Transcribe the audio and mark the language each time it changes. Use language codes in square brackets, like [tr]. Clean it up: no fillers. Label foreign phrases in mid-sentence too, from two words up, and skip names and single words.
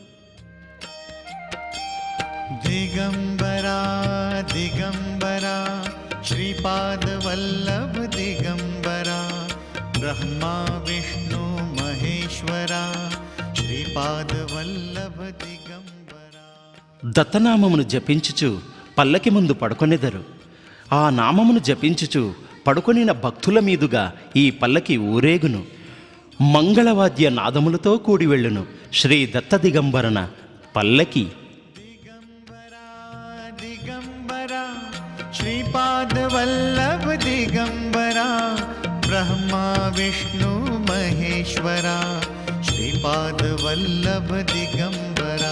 [mr] दिगंबरा दिगंबरा श्रीपादवल्लभ दिगंबरा ब्रह्मा विष्णु महेश्वरा श्रीपादवल्लभ दिगंबरा [te] దత్తనామమును జపించుచు పల్లకి ముందు పడుకొనెదరు. ఆ నామమును జపించుచు పడుకొనిన భక్తుల మీదుగా ఈ పల్లకి ఊరేగును. మంగళవాద్య నాదములతో కూడి వెళ్ళును. శ్రీ దత్త దిగంబరన పల్లకి. [mr] दिगंबरा श्रीपादवल्लभ दिगंबरा ब्रह्मा विष्णु महेश्वरा श्रीपादवल्लभ दिगंबरा